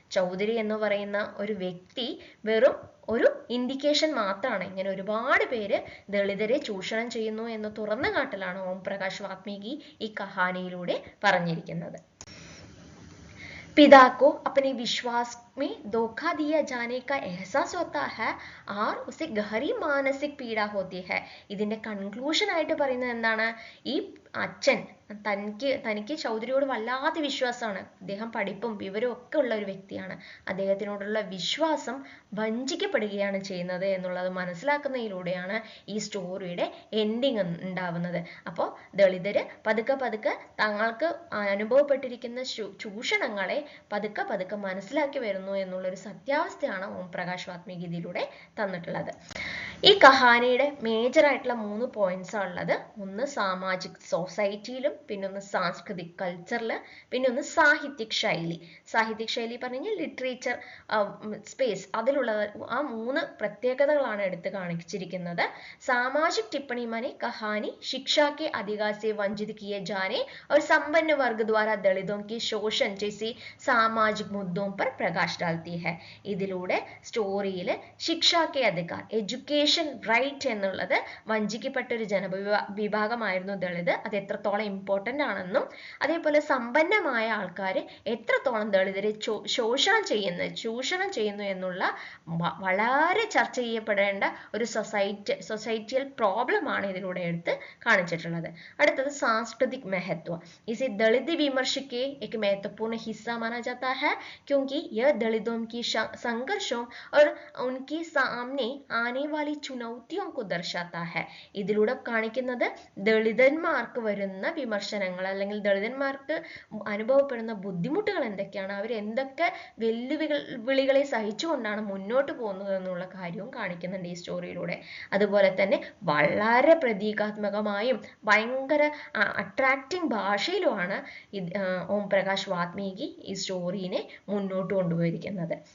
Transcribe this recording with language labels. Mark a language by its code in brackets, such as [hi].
[ml] ചൗധരി എന്ന് പറയുന്ന ഒരു വ്യക്തി വെറും ഒരു ഇൻഡിക്കേഷൻ മാത്രമാണ്. ഇങ്ങനെ ഒരുപാട് പേര് ദളിതരെ ചൂഷണം ചെയ്യുന്നു എന്ന് തുറന്നു കാട്ടലാണ് ഓം പ്രകാശ് വാത്മീകി ഈ കഹാനിയിലൂടെ പറഞ്ഞിരിക്കുന്നത്. [hi] पिता को अपने विश्वास में धोखा दिया जाने का एहसास होता है और उसे गहरी मानसिक पीड़ा होती है. [ml] ഇതിന്റെ കൺക്ലൂഷൻ ആയിട്ട് പറയുന്നത് എന്താണ്? ഈ അച്ഛൻ തനിക്ക് ചൗധരിയോട് വല്ലാത്ത വിശ്വാസമാണ്. അദ്ദേഹം പഠിപ്പും വിവരവും ഒക്കെ ഉള്ള ഒരു വ്യക്തിയാണ്. അദ്ദേഹത്തിനോടുള്ള വിശ്വാസം വഞ്ചിക്കപ്പെടുകയാണ് ചെയ്യുന്നത് എന്നുള്ളത് മനസ്സിലാക്കുന്നതിലൂടെയാണ് ഈ സ്റ്റോറിയുടെ എൻഡിങ് ഉണ്ടാവുന്നത്. അപ്പോൾ ദളിതര് പതുക്കെ തങ്ങൾക്ക് അനുഭവപ്പെട്ടിരിക്കുന്ന ചൂഷണങ്ങളെ പതുക്കെ മനസ്സിലാക്കി വരുന്നു എന്നുള്ള ഒരു സത്യാവസ്ഥയാണ് ഓം പ്രകാശ് വാത്മീകി ഇതിലൂടെ തന്നിട്ടുള്ളത്. ഈ കഹാനിയുടെ മേജർ ആയിട്ടുള്ള 3 പോയിന്റ്സ് ഉള്ളത്. ഒന്ന് സാമാജിക് സൊസൈറ്റിയിലും, പിന്നെ ഒന്ന് സാംസ്കൃതിക് കൾച്ചറിൽ, പിന്നെ ഒന്ന് സാഹിത്യക് ശൈലി. സാഹിത്യക് ശൈലി പറഞ്ഞു കഴിഞ്ഞാൽ ലിറ്ററേച്ചർ സ്പേസ്, അതിലുള്ള ആ 3 പ്രത്യേകതകളാണ് എടുത്ത് കാണിച്ചിരിക്കുന്നത്. [hi] സാമാജിക് टिप्पणी माने कहानी शिक्षा के अधिकार से वंचित किए जाने और संपन्न वर्ग द्वारा दलितों के शोषण जैसे सामाजिक मुद्दों पर प्रकाश डालती है. [ml] ഇതിലൂടെ സ്റ്റോറിയിൽ ശിക്ഷാ കെ അധികാർ, എഡ്യൂക്കേഷൻ റൈറ്റ് എന്നുള്ളത് വഞ്ചിക്കപ്പെട്ട ഒരു ജനവിഭാഗമായിരുന്നു ദളിത്. അത് എത്രത്തോളം ഇമ്പോർട്ടൻ്റ് ആണെന്നും അതേപോലെ സമ്പന്നമായ ആൾക്കാർ എത്രത്തോളം ദളിതരെ ചൂഷണം ചെയ്യുന്നു എന്നുള്ള വളരെ ചർച്ച ചെയ്യപ്പെടേണ്ട ഒരു സൊസൈറ്റിയൽ പ്രോബ്ലം ആണ് ഇതിലൂടെ എടുത്ത് കാണിച്ചിട്ടുള്ളത്. അടുത്തത് [hi] सांस्कृतिक महत्व. इसे दलित विमर्श के एक महत्वपूर्ण हिस्सा माना जाता है क्योंकि यह दलितों की संघर्षों और उनके सामने आने वाली चुनौतियों को दर्शाता है. [ml] ഇതിലൂടെ കാണിക്കുന്നത് ദളിതന്മാർക്ക് വരുന്ന വിമർശനങ്ങൾ അല്ലെങ്കിൽ ദളിതന്മാർക്ക് അനുഭവപ്പെടുന്ന ബുദ്ധിമുട്ടുകൾ എന്തൊക്കെയാണ്, അവർ എന്തൊക്കെ വെല്ലുവിളികളെ സഹിച്ചുകൊണ്ടാണ് മുന്നോട്ട് പോകുന്നത് എന്നുള്ള കാര്യവും കാണിക്കുന്നുണ്ട് ഈ സ്റ്റോറിയിലൂടെ. അതുപോലെ തന്നെ വളരെ പ്രതീകാത്മകമായും ഭയങ്കര അട്രാക്റ്റിംഗ് ഭാഷയിലുമാണ് ഓം പ്രകാശ് വാത്മീകി ഈ സ്റ്റോറീനെ മുന്നോട്ട് കൊണ്ടുപോയിരിക്കുന്നത്.